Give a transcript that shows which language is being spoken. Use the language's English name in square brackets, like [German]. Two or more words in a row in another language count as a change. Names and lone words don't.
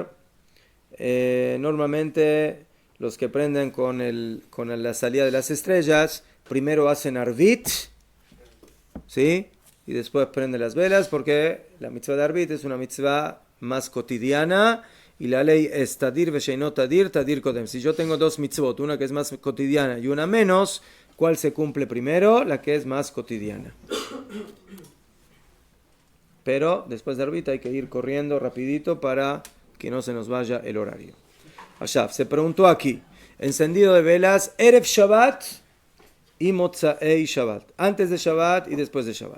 [Spanish] Normalmente los que prenden con la salida de las estrellas, primero hacen arvit, ¿sí? Y después prende las velas, porque la mitzvah de Arbit es una mitzvah más cotidiana, y la ley es [Hebrew] תדיר ושאינו תדיר, תדיר קודם. [Spanish] Si yo tengo dos mitzvot, una que es más cotidiana y una menos, ¿cuál se cumple primero? La que es más cotidiana. Pero después de Arbit hay que ir corriendo rapidito para que no se nos vaya el horario. Ashaf, se preguntó aquí, encendido de velas, [Hebrew] ערב שבת y מוצאי שבת, [Spanish] antes de Shabbat y después de Shabbat.